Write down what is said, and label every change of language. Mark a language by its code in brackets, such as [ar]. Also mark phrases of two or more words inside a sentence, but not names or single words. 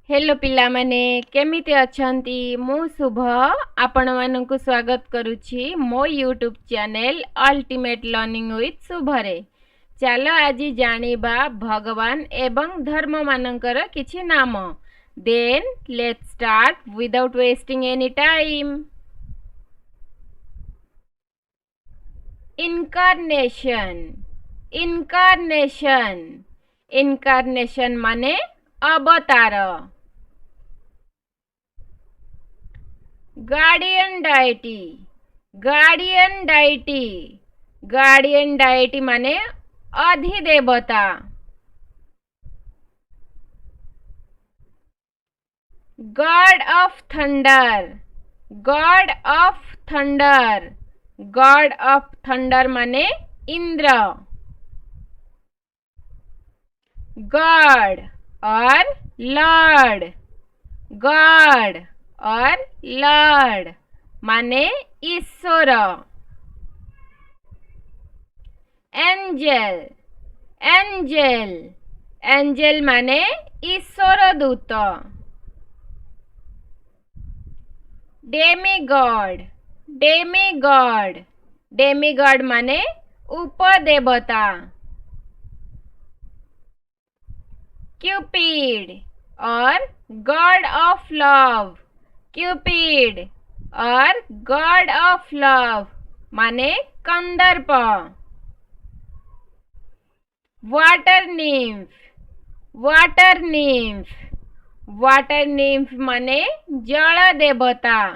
[or] ହେଲୋ ପିଲା ମାନେ କେମିତି ଅଛନ୍ତି ମୁଁ ଶୁଭ ଆପଣ ମାନଙ୍କୁ ସ୍ୱାଗତ କରୁଛି ମୋ [en] YouTube channel [or] अल्टीमेट लर्निंग विथ शुभ ରେ। ଚାଲ ଆଜି ଜାଣିବା ଭଗବାନ ଏବଂ ଧର୍ମ ମାନଙ୍କର କିଛି ନାମ। [en] then let's start without wasting any time. incarnation incarnation incarnation [or] ମାନେ ଅବତାର। [en] guardian deity guardian deity guardian deity [or] ମାନେ ଅଧିଦେବତା। [en] god of thunder god of thunder god of thunder [or] ମାନେ ଇନ୍ଦ୍ର। [en] God and Lord God and Lord [or] ମାନେ ଈଶ୍ୱର। [en] angel angel angel [or] ମାନେ ଈଶ୍ୱର ଦୂତ। [en] demigod demigod demigod [or] ମାନେ ଉପଦେବତା। [en] Cupid and god of love Cupid and god of love [or] ମାନେ କନ୍ଦର୍ପ। [en] water nymph water nymph water nymph [or] ମାନେ ଜଳ ଦେବତା।